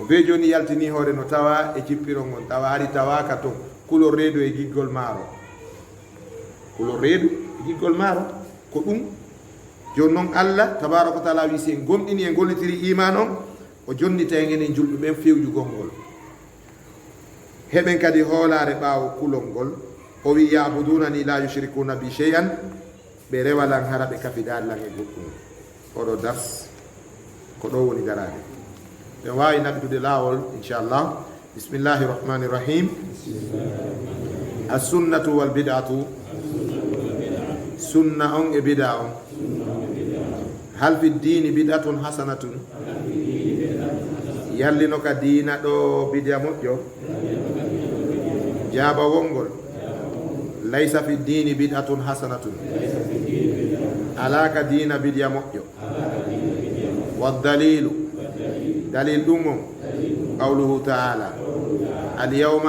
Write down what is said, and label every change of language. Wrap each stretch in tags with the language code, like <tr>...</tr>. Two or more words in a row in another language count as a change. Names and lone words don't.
<ff>be joni yaltini hoore no tawa e cippiron on tawa ari tawaka toon kulol reedu e giggol maaro kulol reedu e giggol maaro ko ɗum joni noon</ff> <ar>الله تبارك وتعالى</ar> <ff>wi si en gomɗini e gollitiri iman on o jonnita en enen julɓe ɓen fewjugol ngol heɓen kadi hoolare ɓaawo kulol ngol o wi</ff> <ar>يعبدونني لا يشركون بي شيئا</ar> <ff>ɓe rewalan hara ɓe kafidalan e goɗɗum oɗo dars ko ɗo woni darade ɓe wawi naɓitude laawol inchallah</ff> <ar>بسم الله الرحمن الرحيم السنة والبدعة</ar> <ff>sunna on e bida on</ff> <ar>هل في الدين بدعة حسنة</ar> <ff>yallino ka diina ɗo bidia moƴƴo jaaba wongol</ff> <ar>ليس في الدين بدعة حسنة</ar> <ff>ala ka diina bidia moƴƴo waddalilu dalil ɗum on</ff> <ar>قوله تعالى اليوم</ar>